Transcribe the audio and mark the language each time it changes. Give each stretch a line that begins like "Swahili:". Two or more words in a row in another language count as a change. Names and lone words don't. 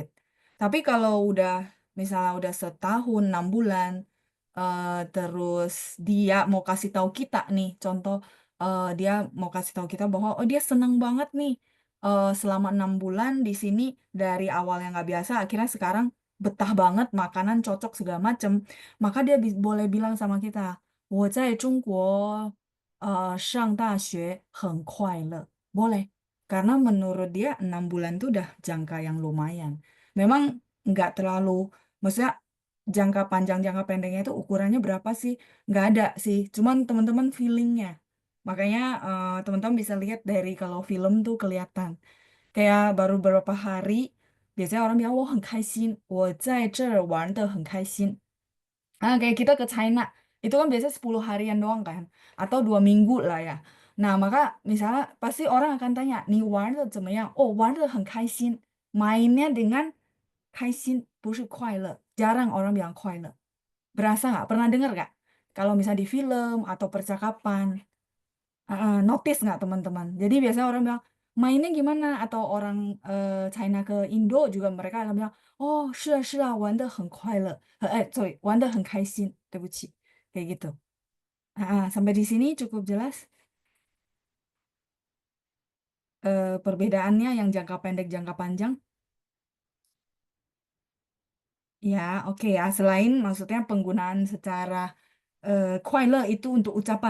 Indonesian: Tapi kalau udah misalnya udah setahun, 6 bulan, terus dia mau kasih tahu kita nih, contoh dia mau kasih tahu kita bahwa oh dia seneng banget nih selama 6 bulan di sini dari awal yang nggak biasa, akhirnya sekarang betah banget, makanan cocok segala macem, maka dia boleh bilang sama kita,
Chinese: 我在中国上大学很快乐.
Indonesian: Boleh. Karena menurut dia 6 bulan itu udah jangka yang lumayan. Memang nggak terlalu, maksudnya jangka panjang, jangka pendeknya itu ukurannya berapa sih? Nggak ada sih, cuman teman-teman feelingnya. Makanya teman-teman bisa lihat dari kalau film tuh kelihatan. Kayak baru beberapa hari, biasanya orang bilang,
Chinese: 我很开心,我在这儿玩得很开心.
Indonesian: Kayak kita ke China, itu kan biasanya 10 harian doang kan, atau 2 minggu lah ya. Nah, maka misalnya pasti orang akan tanya,
Chinese: 你玩得怎么样? Oh, 玩得很开心.
Indonesian: Mainnya dengan
Chinese: 开心, 不是快乐.
Indonesian: Jarang orang bilang 快乐. Berasa nggak? Pernah dengar nggak? Kalau misalnya di film atau percakapan, notice nggak teman-teman? Jadi biasanya orang bilang, mainnya gimana? Atau orang China ke Indo juga mereka akan bilang,
Chinese: oh, 是啊,玩得很快乐. Sorry, 玩得很开心. 对不起.
Indonesian: Kayak gitu. Sampai di sini cukup jelas perbedaannya yang jangka pendek, jangka panjang. Ya, oke ya. Selain maksudnya penggunaan secara 快乐 itu untuk ucapan.